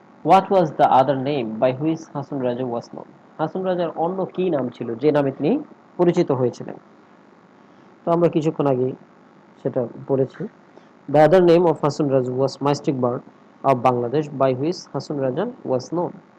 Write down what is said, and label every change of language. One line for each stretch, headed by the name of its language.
English: What was the other name by which Hasan Raja was known?
Bangla: Hason রাজার অন্য কি নাম ছিল যে নামে তিনি পরিচিত হয়েছিলেন? তো আমরা কিছুক্ষণ আগে সেটা পড়েছি।
English: The other name of Hasan Raja was Mystic Bird of Bangladesh by which Hasan Raja was known.